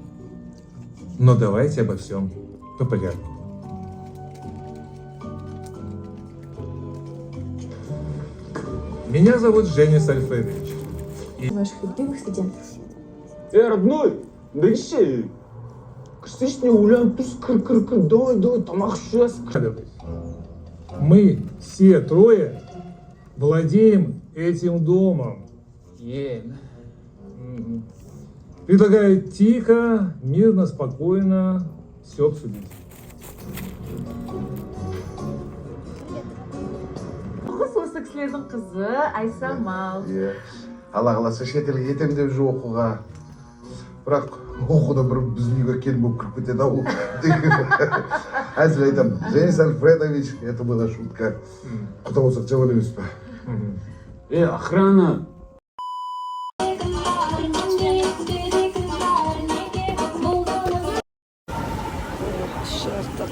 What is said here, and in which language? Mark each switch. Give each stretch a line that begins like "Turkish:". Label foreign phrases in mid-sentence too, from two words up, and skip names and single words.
Russian: Но давайте обо всем по порядку. Меня зовут Женя Сальфедович. Ваших любимых студентов. Родной, да еще. Кстати,
Kazakh: улям туз кыр-кыр-кыр, давай, тамақ ішесің.
Russian: Мы все трое владеем этим домом. Предлагаю тихо, мирно, спокойно все обсудить.
Kazakh: Осы кісілердің қызы Айсамал. Алла қаласа шетелге кетем деп жүр оқуға. Бірақ оқуда бір біздің үйге келін болып кіріп кетеді ау. Әзіл айтамын,
Russian: Женя Сальфедович, это была шутка.
Kazakh: Құда болсақ жаман емес па?
Russian: Охрана!
Kazakh: Шартат.